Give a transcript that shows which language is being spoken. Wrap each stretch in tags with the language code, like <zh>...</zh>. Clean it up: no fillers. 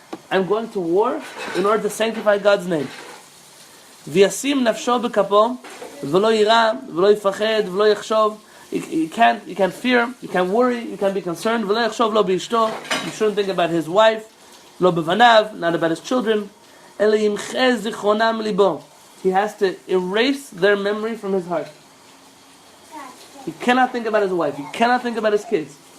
<en>I'm going to war in order to sanctify God's name.</en> <he>וישים נפשו בכפו ולא יירא ולא יפחד ולא יחשוב.</he> <en>You can't fear, you can't worry, you can't be concerned.</en> <he>ולא יחשוב לא באשתו.</he> <en>You shouldn't think about his wife,</en> <he>לא בבניו,</he> <en>not about his children.</en> <he>אלא ימחה זיכרונם מליבו.</he> <en>He has to erase their memory from his heart. He cannot think about his wife, he cannot think about his kids.</en>